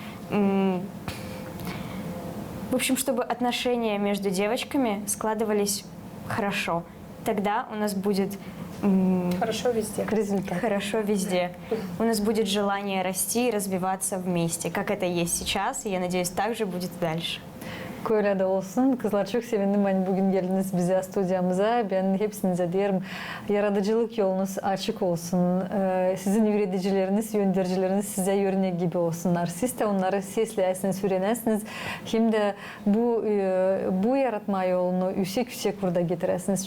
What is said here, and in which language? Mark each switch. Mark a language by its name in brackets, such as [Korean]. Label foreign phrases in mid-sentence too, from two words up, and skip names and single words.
[Russian] В общем, чтобы отношения между девочками складывались хорошо. Тогда у нас будет Хорошо везде. Результат. хорошо везде. У нас будет желание расти и развиваться вместе, как это есть сейчас, и я надеюсь, так же будет и дальше. [Gagauz] Öyle de olsun. Kızlar çok sevindim. Hani bugün geldiniz bize stüdyomuza. Ben hepsinize derim. Yaratıcılık yolunuz açık olsun. Sizin üreticileriniz, yöndericileriniz size örnek gibi olsunlar. Siz de onları sesleyesiniz, öğrenesiniz. Hem de bu yaratma yolunu yüksek burada getiresiniz.